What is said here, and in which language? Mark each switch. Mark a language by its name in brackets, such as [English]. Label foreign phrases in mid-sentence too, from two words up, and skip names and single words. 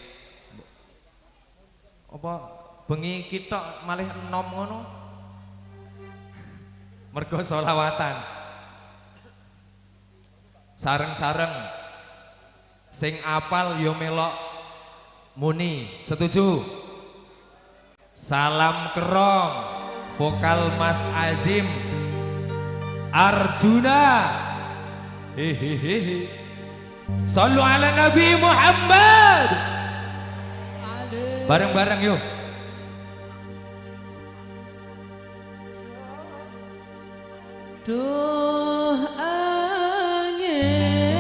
[Javanese] Apa bengi kita malih enom ngono mergo sholawatan. Sareng-sareng sing apal yo melok muni. Setuju? Salam kerong vokal Mas Azim Arjuna. Hehehe. [Arabic] صلوا على النبي محمد. [Javanese] Bareng-bareng yuk. Duh angin,